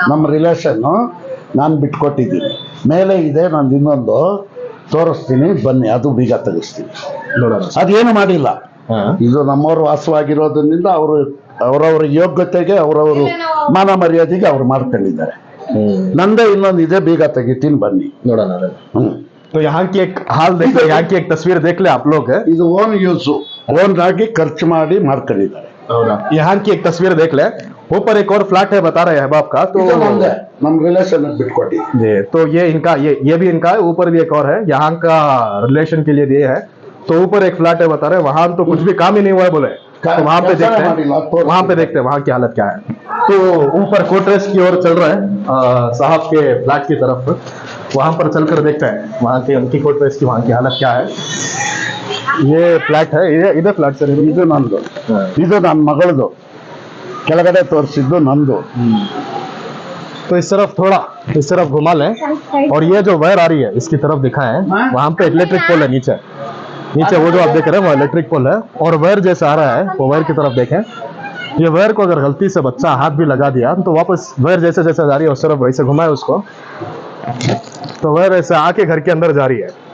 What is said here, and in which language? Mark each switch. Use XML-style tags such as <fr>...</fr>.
<kn>ನಮ್ಮ ರಿಲೇಷನ್ ನಾನು ಬಿಟ್ಕೊಟ್ಟಿದ್ದೀನಿ. ಮೇಲೆ ಇದೆ ನಂದು ಇನ್ನೊಂದು ತೋರಿಸ್ತೀನಿ ಬನ್ನಿ, ಅದು ಬೀಗ ತೆಗಿಸ್ತೀನಿ. ಅದೇನು ಮಾಡಿಲ್ಲ, ಇದು ನಮ್ಮವ್ರು ವಾಸವಾಗಿರೋದ್ರಿಂದ ಅವರು ಅವರವರ ಯೋಗ್ಯತೆಗೆ ಅವರವರು ಮಾನ ಮರ್ಯಾದೆಗೆ ಅವ್ರು ಮಾಡ್ಕೊಂಡಿದ್ದಾರೆ. ನಂದೇ ಇನ್ನೊಂದು ಇದೆ, ಬೀಗ ತೆಗಿತೀನಿ ಬನ್ನಿ ನೋಡೋಣ.</kn> <hi>तो यहाँ की एक हाल देख ले, यहाँ की एक तस्वीर देख ले आप लोग.</hi> <kn>ಇದು ಓನ್ ಯೂಸ್, ಓನ್ ಆಗಿ ಖರ್ಚು ಮಾಡಿ ಮಾಡ್ಕೊಂಡಿದ್ದಾರೆ.</kn> <hi>यहाँ की एक तस्वीर देख ले. ऊपर एक और फ्लैट है बता रहे हैं बाप का, तो</hi> <kn>नम रिलेशन बिटकोटी</kn> <hi>जी, तो ये इनका ये भी इनका है. ऊपर भी एक और है, यहाँ का रिलेशन के लिए दिए है. तो ऊपर एक फ्लैट है बता रहे हैं, वहां तो कुछ भी काम ही नहीं हुआ है बोले. तो वहां पे देखते हैं, वहां पे देखते हैं वहां की हालत क्या है. तो ऊपर कोटरेस की ओर चल रहा है साहब के फ्लैट की तरफ. वहां पर चलकर देखते हैं वहां के उनकी कोटरेस की वहां की हालत क्या है. ये फ्लैट है, इधर फ्लैट सर.</hi> <kn>ಇದು ನಂದು, ಇದು ನನ್ನ ಮಗಳದು, ಕೆಳಗಡೆ ತೋರಿಸಿದ್ದು ನಂದು.</kn> <hi>तो इस तरफ थोड़ा इस तरफ घुमा लें, और ये जो वायर आ रही है इसकी तरफ दिखाएं. वहां पे इलेक्ट्रिक पोल है नीचे, नीचे वो जो आप देख रहे हैं वो इलेक्ट्रिक पोल है. और वायर जैसे आ रहा है वो वायर की तरफ देखें. ये वायर को अगर गलती से बच्चा हाथ भी लगा दिया तो वापस वायर जैसे जैसे जा रही है उस तरफ वैसे घुमाए उसको, तो वायर ऐसे आके घर के अंदर जा रही है.</hi>